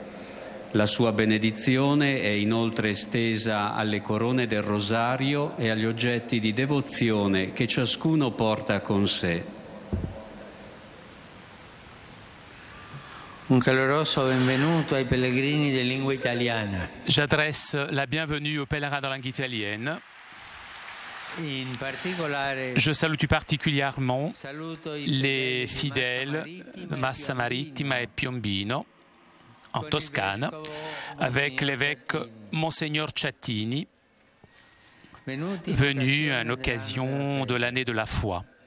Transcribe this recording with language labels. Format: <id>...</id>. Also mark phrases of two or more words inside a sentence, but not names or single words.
<it>La sua benedizione è inoltre estesa alle corone del rosario e agli oggetti di devozione che ciascuno porta con sé. Un caloroso benvenuto ai pellegrini di lingua italiana.</it> <fr>J'adresse la bienvenue aux pèlerins de langue italienne. Je salue tout particulièrement les fidèles de Massa Marittima et Piombino, en Toscane, avec l'évêque Monseigneur Ciattini, venu à l'occasion de l'année de la foi.</fr>